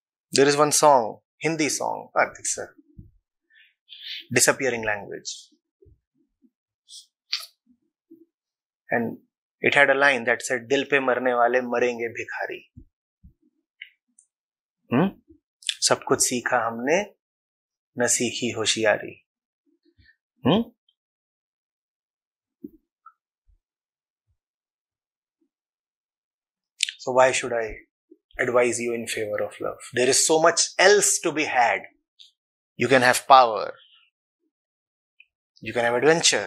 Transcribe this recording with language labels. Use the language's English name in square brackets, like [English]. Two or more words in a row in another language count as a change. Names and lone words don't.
[English] There is one song, Hindi song, it's a disappearing language. And it had a line that said, [Hindi] दिल पे मरने वाले मरेंगे भिखारी. सब कुछ सीखा हमने न सीखी होशियारी. [English] So why should I advise you in favor of love? There is so much else to be had. You can have power. You can have adventure.